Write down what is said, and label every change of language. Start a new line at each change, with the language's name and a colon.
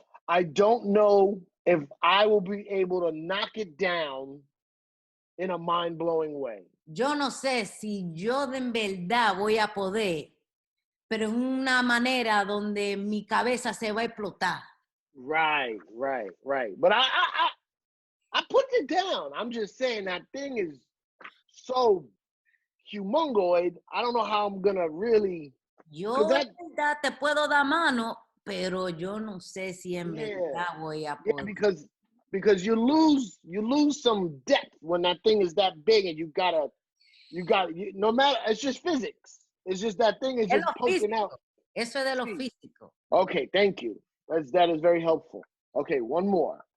English: I don't know if I will be able to knock it down in a mind-blowing way.
Spanish: Yo no sé si yo de en verdad voy a poder, pero en una manera donde mi cabeza se va a explotar.
English: Right. But I put it down. I'm just saying that thing is so humongoid. I don't know how I'm gonna really.
Spanish: Yo de verdad te puedo dar mano, pero yo no sé si en verdad voy a poder.
English: Yeah, because you lose some depth when that thing is that big, and you gotta no matter. It's just physics. It's just that thing is just poking out.
Spanish: Eso es de lo físico.
English: Okay, thank you. That is very helpful. Okay, one more.